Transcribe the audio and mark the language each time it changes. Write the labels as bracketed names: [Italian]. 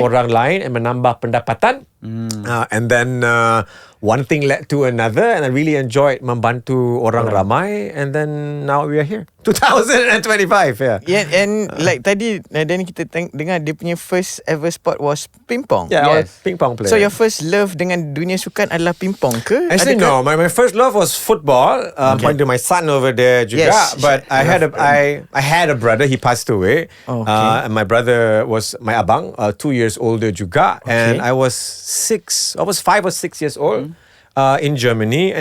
[Malay] orang lain and menambah pendapatan. [English] And then one thing led to another, and I really enjoyed [Malay] membantu orang ramai, [English] and then now we are here. 2025, yeah. Yeah, and like tadi Danny [Malay] kita dengar dia punya [English] first ever sport was ping pong. Yeah, I was ping pong player. So your first love [Malay] dengan dunia sukan adalah ping pong ke? [English] Actually, no. My first love was football. Point to my son over there juga. Yes. But I had a brother. He passed away. And my brother was my abang, 2 years older juga. And I was 5 or 6 years old in Germany.